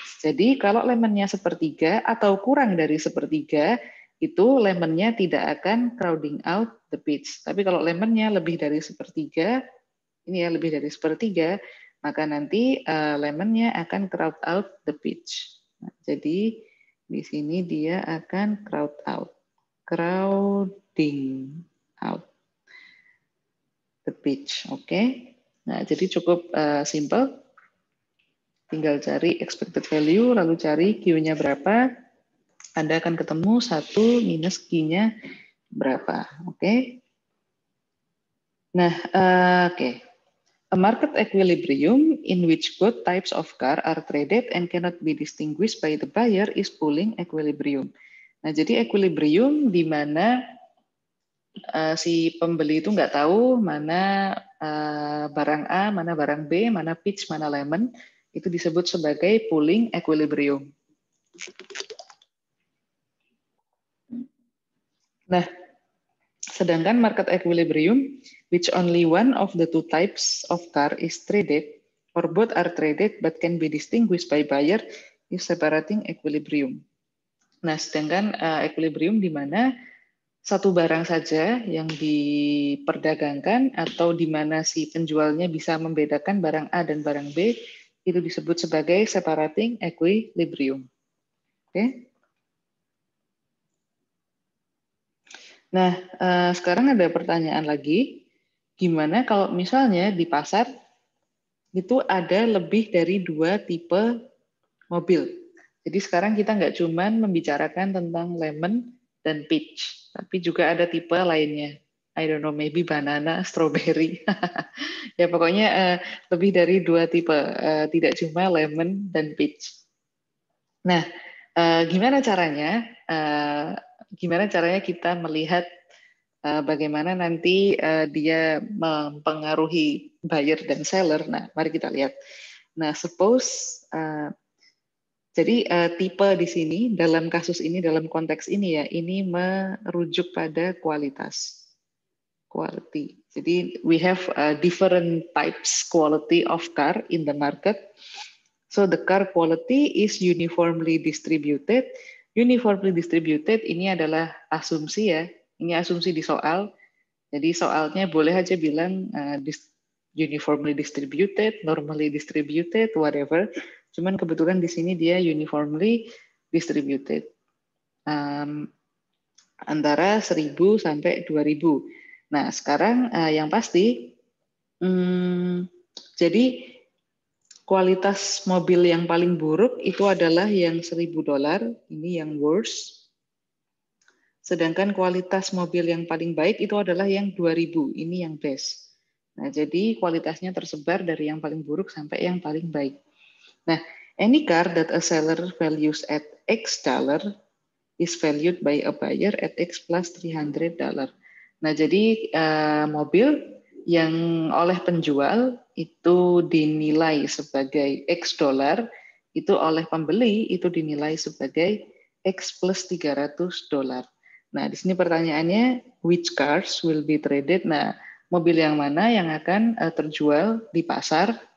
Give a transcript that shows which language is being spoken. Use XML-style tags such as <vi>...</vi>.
<id>Jadi, kalau lemonnya 1/3 atau kurang dari 1/3, itu lemonnya tidak akan</id> <en>crowding out the pitch.</en> <id>Tapi kalau lemonnya lebih dari 1/3, ini ya lebih dari 1/3, maka nanti lemonnya akan</id> <en>crowd out the pitch.</en> <id>Nah, jadi, di sini dia akan crowd out.</id> <en>Crowding out the pitch, oke?</en> <id>Nah, jadi cukup simple. Tinggal cari expected value, lalu cari Q-nya berapa. Anda akan ketemu 1 minus Q-nya berapa. Oke? Nah, oke.</id> <en>A market equilibrium in which both types of car are traded and cannot be distinguished by the buyer is pooling equilibrium.</en> <id>Nah, jadi equilibrium di mana si pembeli itu nggak tahu mana barang A, mana barang B, mana peach, mana lemon, itu disebut sebagai pooling equilibrium. Nah, sedangkan</id> <en>market equilibrium, which only one of the two types of car is traded, or both are traded but can be distinguished by buyer, is separating equilibrium.</en> <id>Nah, sedangkan equilibrium di mana satu barang saja yang diperdagangkan atau di mana si penjualnya bisa membedakan barang A dan barang B, itu disebut sebagai separating equilibrium. Oke. Nah, sekarang ada pertanyaan lagi, gimana kalau misalnya di pasar itu ada lebih dari 2 tipe mobil. Jadi sekarang kita nggak cuma membicarakan tentang lemon dan peach, tapi juga ada tipe lainnya.</id> <en>I don't know, maybe banana, strawberry.</en> <id>Ya pokoknya lebih dari 2 tipe, tidak cuma lemon dan peach. Nah, gimana caranya? Gimana caranya kita melihat bagaimana nanti dia mempengaruhi buyer dan seller? Nah, mari kita lihat. Nah, suppose jadi tipe di sini dalam kasus ini, dalam konteks ini ya, ini merujuk pada kualitas, quality. Jadi</id> <en>we have different types quality of car in the market. So the car quality is uniformly distributed.</en> <id>Uniformly distributed ini adalah asumsi ya. Ini asumsi di soal. Jadi soalnya boleh aja bilang uniformly distributed, normally distributed, whatever. Cuman kebetulan di sini dia uniformly distributed. Antara 1.000 sampai 2.000. Nah, sekarang yang pasti, jadi kualitas mobil yang paling buruk itu adalah yang $1.000, ini yang worst. Sedangkan kualitas mobil yang paling baik itu adalah yang 2.000, ini yang best. Nah, jadi kualitasnya tersebar dari yang paling buruk sampai yang paling baik.</id> <en>Nah, any car that a seller values at X dollar is valued by a buyer at X plus $300.</en> <id>Nah, jadi mobil yang oleh penjual itu dinilai sebagai X dolar, itu oleh pembeli itu dinilai sebagai X plus $300. Nah, di sini pertanyaannya,</id> <en>which cars will be traded?</en> <id>Nah, mobil yang mana yang akan terjual di pasar?</id>